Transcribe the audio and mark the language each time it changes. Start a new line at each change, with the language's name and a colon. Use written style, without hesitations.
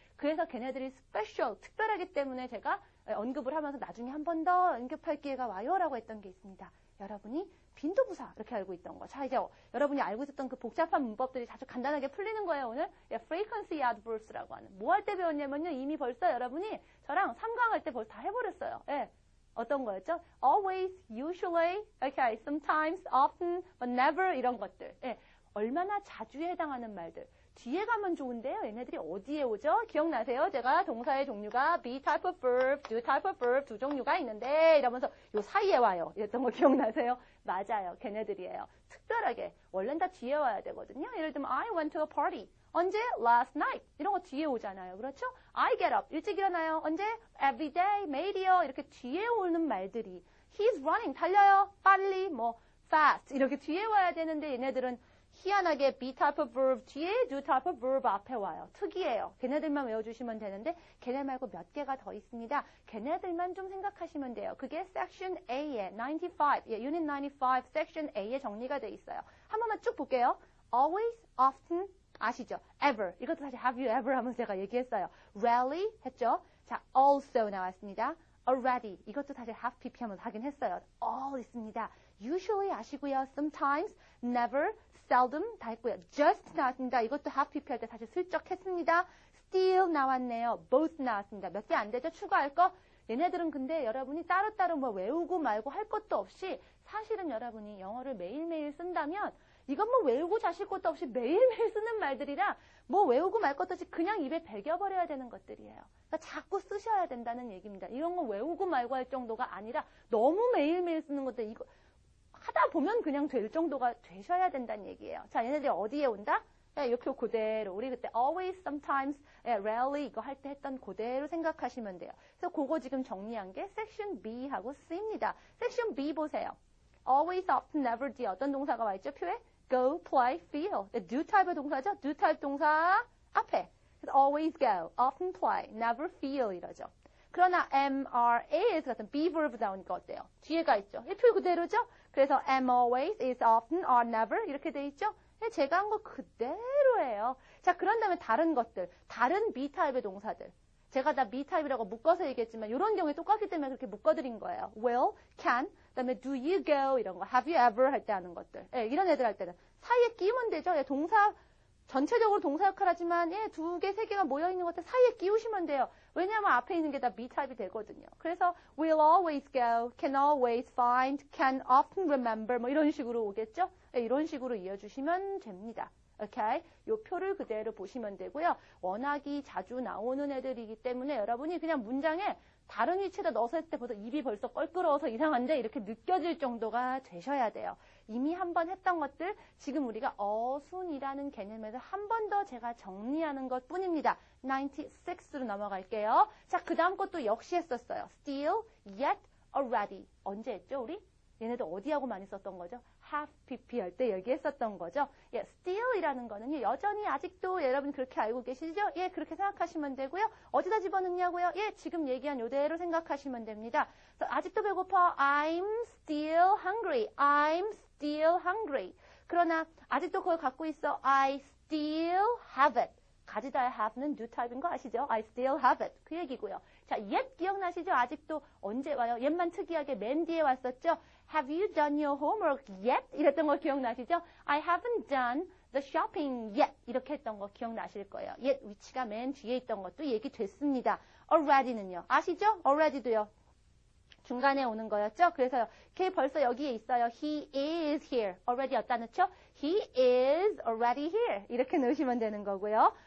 Korean: 그래서 걔네들이 스페셜, 특별하기 때문에 제가 언급을 하면서 나중에 한 번 더 언급할 기회가 와요. 라고 했던 게 있습니다. 여러분이 빈도부사 이렇게 알고 있던 거. 자, 이제 여러분이 알고 있었던 그 복잡한 문법들이 아주 간단하게 풀리는 거예요, 오늘. frequency adverbs라고 하는. 뭐 할 때 배웠냐면요. 이미 벌써 여러분이 저랑 3강 할 때 벌써 다 해버렸어요. 어떤 거였죠?
English: always, usually, okay, sometimes, often, but never
Korean: 이런 것들. 얼마나 자주에 해당하는 말들. 뒤에 가면 좋은데요. 얘네들이 어디에 오죠? 기억나세요? 제가 동사의 종류가 be type of verb, do type of verb 두 종류가 있는데 이러면서 요 사이에 와요. 이랬던 거 기억나세요? 맞아요. 걔네들이에요. 특별하게. 원래는 다 뒤에 와야 되거든요. 예를 들면
English: I went to a party.
Korean: 언제?
English: Last night.
Korean: 이런 거 뒤에 오잖아요. 그렇죠?
English: I get up.
Korean: 일찍 일어나요. 언제?
English: Every day.
Korean: 매일이요. 이렇게 뒤에 오는 말들이
English: He's running.
Korean: 달려요. 빨리. 뭐 fast. 이렇게 뒤에 와야 되는데 얘네들은 희한하게 be type of verb 뒤에 do type of verb 앞에 와요. 특이해요. 걔네들만 외워주시면 되는데 걔네 말고 몇 개가 더 있습니다. 걔네들만 좀 생각하시면 돼요. 그게 section A에 95, unit 95 section A에 정리가 돼 있어요. 한 번만 쭉 볼게요.
English: always, often,
Korean: 아시죠?
English: ever.
Korean: 이것도 사실
English: have you ever
Korean: 하면서 제가 얘기했어요. rarely 했죠? 자, also 나왔습니다.
English: already.
Korean: 이것도 사실 have pp 하면서 하긴 했어요. all 있습니다. usually 아시고요.
English: sometimes, never, seldom
Korean: 다 했고요. just 나왔습니다. 이것도 have pp 할 때 사실 슬쩍 했습니다. still 나왔네요. both 나왔습니다. 몇 개 안 되죠? 추가할 거? 얘네들은 근데 여러분이 따로따로 뭐 외우고 말고 할 것도 없이 사실은 여러분이 영어를 매일매일 쓴다면 이건 뭐 외우고 자실 것도 없이 매일매일 쓰는 말들이라 뭐 외우고 말 것도 없이 그냥 입에 배겨버려야 되는 것들이에요. 그러니까 자꾸 쓰셔야 된다는 얘기입니다. 이런 거 외우고 말고 할 정도가 아니라 너무 매일매일 쓰는 것들 이거 하다 보면 그냥 될 정도가 되셔야 된다는 얘기예요. 자, 얘네들이 어디에 온다? 이렇게 그대로 우리 그때 always, sometimes, rarely 이거 할 때 했던 그대로 생각하시면 돼요. 그래서 그거 지금 정리한 게 section B하고 C입니다. section B 보세요. always, often, never 뒤에 어떤 동사가 와 있죠? 표에
English: go, play, feel.
Korean: do type의 동사죠? do type 동사 앞에.
English: 그래서 always go, often play, never feel
Korean: 이러죠. 그러나 MRAS 같은 be verb 나오니까 어때요? 뒤에가 있죠. 이 표 그대로죠?
English: 그래서 am always, is often, are never
Korean: 이렇게 돼 있죠? 제가 한 거 그대로예요. 자, 그런 다음에 다른 것들, 다른 B 타입의 동사들. 제가 다 B 타입이라고 묶어서 얘기했지만 이런 경우에 똑같기 때문에 그렇게 묶어드린 거예요. will, can, 그다음에
English: do you go
Korean: 이런 거,
English: have you ever
Korean: 할 때 하는 것들. 예, 이런 애들 할 때는 사이에 끼우면 되죠. 예, 동사 전체적으로 동사 역할하지만 예, 두 개, 세 개가 모여 있는 것들 사이에 끼우시면 돼요. 왜냐하면 앞에 있는 게 다 be 타입이 되거든요.
English: 그래서 will always go, can always find, can often remember
Korean: 뭐 이런 식으로 오겠죠. 예, 이런 식으로 이어주시면 됩니다. 오케이? 요 표를 그대로 보시면 되고요. 워낙이 자주 나오는 애들이기 때문에 여러분이 그냥 문장에 다른 위치에다 넣어서 했을 때보다 입이 벌써 껄끄러워서 이상한데 이렇게 느껴질 정도가 되셔야 돼요. 이미 한번 했던 것들 지금 우리가 어순이라는 개념에서 한 번 더 제가 정리하는 것 뿐입니다. 96로 넘어갈게요. 자, 그 다음 것도 역시 했었어요.
English: still, yet, already.
Korean: 언제 했죠, 우리? 얘네들 어디하고 많이 썼던 거죠? have pp 할 때 얘기했었던 거죠. 예, still이라는 거는요, 여전히 아직도 여러분 그렇게 알고 계시죠? 예, 그렇게 생각하시면 되고요. 어디다 집어넣냐고요? 예, 지금 얘기한 요대로 생각하시면 됩니다. 아직도 배고파.
English: I'm still hungry. I'm still hungry.
Korean: 그러나 아직도 그걸 갖고 있어.
English: I still have it.
Korean: 가지다 have는 new type인 거 아시죠?
English: I still have it.
Korean: 그 얘기고요. 자, yet 기억나시죠? 아직도 언제 와요? yet만 특이하게 맨 뒤에 왔었죠?
English: Have you done your homework yet?
Korean: 이랬던 거 기억나시죠?
English: I haven't done the shopping yet.
Korean: 이렇게 했던 거 기억나실 거예요. yet 위치가 맨 뒤에 있던 것도 얘기됐습니다. already는요. 아시죠? already도요. 중간에 오는 거였죠? 그래서요. 걔 벌써 여기에 있어요.
English: He is here.
Korean: already 어디다 넣죠?
English: He is already here.
Korean: 이렇게 넣으시면 되는 거고요.